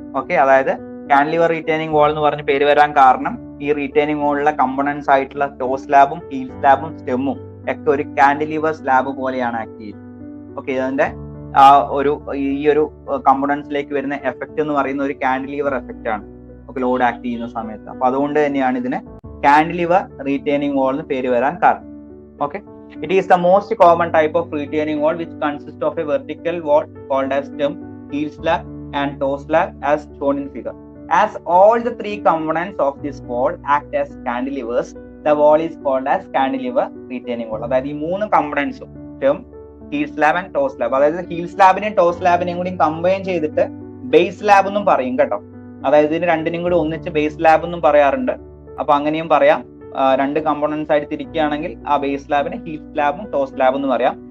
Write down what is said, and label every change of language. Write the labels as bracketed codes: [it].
[ml] Okay, അതായത് cantilever retaining വാൾ എന്ന് പറഞ്ഞ് പേര് വരാൻ കാരണം ഈ റീറ്റെയിനിങ് വാളിലെ കമ്പണൻസ് ആയിട്ടുള്ള ടോ സ്ലാബും ഹീൽ സ്ലാബും സ്റ്റെമ്മും ഒക്കെ ഒരു കാൻഡിലിവർ സ്ലാബ് പോലെയാണ് ആക്ട് ചെയ്യുന്നത്. ഓക്കെ, ഇതിന്റെ ഈ ഒരു കമ്പണൻസിലേക്ക് വരുന്ന എഫക്ട് എന്ന് പറയുന്ന ഒരു കാൻഡിലിവർ എഫക്റ്റ് ആണ്. ഓക്കെ, ലോഡ് ആക്ട് ചെയ്യുന്ന സമയത്ത്. അപ്പൊ അതുകൊണ്ട് തന്നെയാണ് ഇതിന് കാൻഡിലിവർ റീറ്റെയിനിങ് വാൾ എന്ന് പേര് വരാൻ കാരണം. [en] Okay, it is the most common type of retaining wall which consists of a vertical wall called as stem, heel slab and toe slab as shown in figure. As all the 3 components of this wall act as cantilevers, the wall is called as cantilever retaining wall. [ml] അതായത് ഈ 3 കമ്പണൻസും [en] stem, heel slab and toe slab, [ml] അതായത് heal സ്ലാബിനെയും to സ്ലാബിനെയും കൂടി combine ചെയ്തിട്ട് base slab എന്നും പറയും കേട്ടോ. അതായത് ഇതിന് രണ്ടിനും കൂടി ഒന്നിച്ച് ബേസ് സ്ലാബ് എന്നും പറയാറുണ്ട്. അപ്പൊ അങ്ങനെയും പറയാം. 2 കമ്പോണൻസ് ആയിട്ട് തിരിക്കുകയാണെങ്കിൽ ആ ബേസ് സ്ലാബിന് ഹീൽ സ്ലാബും ടോ സ്ലാബും എന്ന് പറയാം.